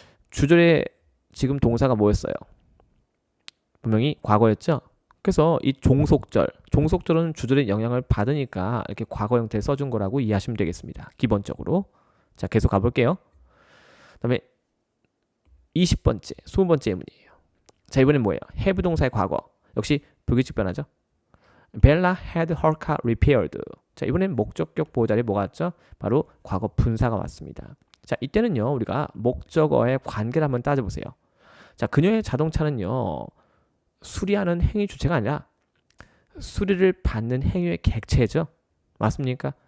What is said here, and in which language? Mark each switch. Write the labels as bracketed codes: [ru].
[ko] 주절에 지금 동사가 뭐였어요? 분명히 과거였죠? 그래서 이 종속절은 주절의 영향을 받으니까 이렇게 과거 형태에 써준 거라고 이해하시면 되겠습니다. 기본적으로. 자, 계속 가볼게요. 그 다음에 20번째, 20번째 예문이에요. 자, 이번엔 뭐예요? have 동사의 과거. 역시 불규칙 변화죠. [en] Bella had her car repaired. [ko] 자, 이번엔 목적격 보호 자리에 뭐가 왔죠? 바로 과거 분사가 왔습니다. 자, 이때는요, 우리가 목적어의 관계를 한번 따져보세요. 자, 그녀의 자동차는요, 수리하는 행위 주체가 아니라 수리를 받는 행위의 객체죠. 맞습니까?